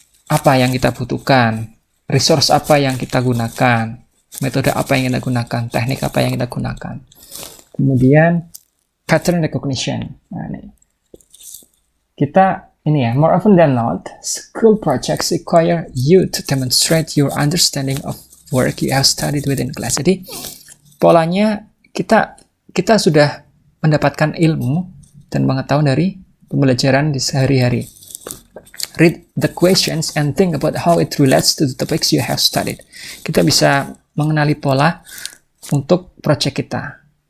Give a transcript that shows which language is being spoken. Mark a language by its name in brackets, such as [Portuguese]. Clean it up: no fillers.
[Indonesian] Apa yang kita butuhkan, resource apa yang kita gunakan, metode apa yang kita gunakan, teknik apa yang kita gunakan. Kemudian [English] pattern recognition. [Indonesian] Nah, ini ya, [English] more often than not, school projects require you to demonstrate your understanding of work you have studied within class. [Indonesian] Jadi polanya kita sudah mendapatkan ilmu dan pengetahuan dari pembelajaran di sehari-hari. [English] Read the questions and think about how it relates to the topics you have studied. [Indonesian] Kita bisa mengenali pola untuk project kita.